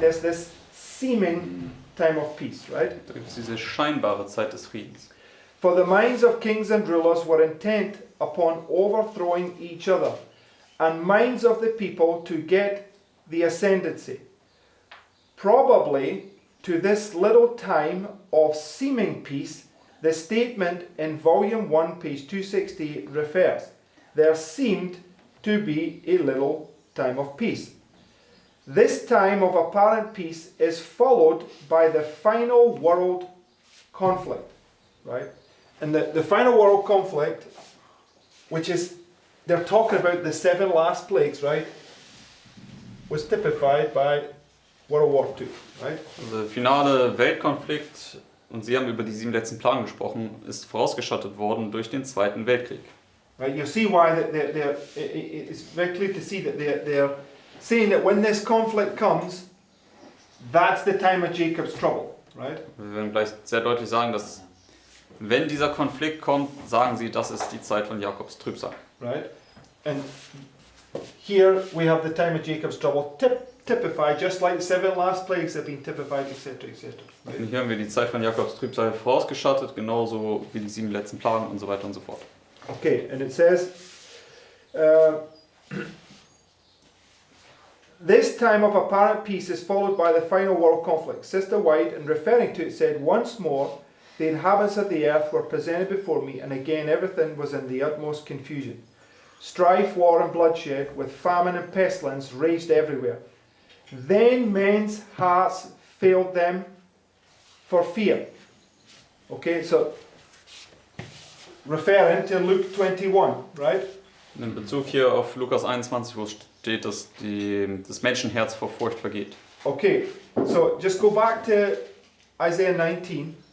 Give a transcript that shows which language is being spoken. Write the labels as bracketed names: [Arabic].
[English] There's this seeming time of peace, right? [German] Da gibt es diese scheinbare Zeit des Friedens. [English] For the minds of kings and rulers were intent upon overthrowing each other, and minds of the people to get the ascendancy. Probably to this little time of seeming peace, the statement in volume 1, page 268 refers. There seemed to be a little time of peace. This time of apparent peace is followed by the final world conflict, right? And the final world conflict, which is, they're talking about the 7 last plagues, right? Was typified by World War II, right? [German] Also der finale Weltkonflikt, und Sie haben über die 7 letzten Plagen gesprochen, ist vorausgeschattet worden durch den Zweiten Weltkrieg. [English] Right, you see why it's very clear to see that they're saying that when this conflict comes, that's the time of Jacob's trouble, right? [German] Wir werden gleich sehr deutlich sagen, dass wenn dieser Konflikt kommt, sagen sie, das ist die Zeit von Jakobs Trübsal. [English] Right? And here we have the time of Jacob's trouble typified, just like the 7 last plagues have been typified, etc., etc. [German] Und [English] Right? [German] hier haben wir die Zeit von Jakobs Trübsal vorausgeschattet, genauso wie die 7 letzten Plagen und so weiter und so fort. [English] Okay, and it says, this time of apparent peace is followed by the final world conflict. Sister White, in referring to it, said, once more, the inhabitants of the earth were presented before me, and again everything was in the utmost confusion. Strife, war, and bloodshed, with famine and pestilence, raged everywhere. Then men's hearts failed them for fear. Okay, so referring to Luke 21, right? [German] In Bezug hier auf Lukas 21, wo steht, dass das Menschenherz vor Furcht vergeht. [English] Okay, so just go back to Isaiah 19,